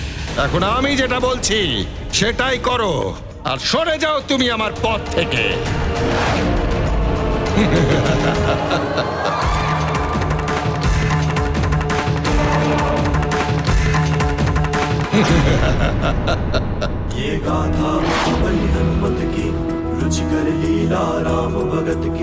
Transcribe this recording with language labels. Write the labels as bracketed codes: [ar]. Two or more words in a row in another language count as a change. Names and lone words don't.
[bn] এখন আমি যেটা বলছি সেটাই করো, আর সরে যাও তুমি আমার পথ থেকে। [hi] ये गाथा महाबली हनुमत की, रुचिकर लीला राम भगत की।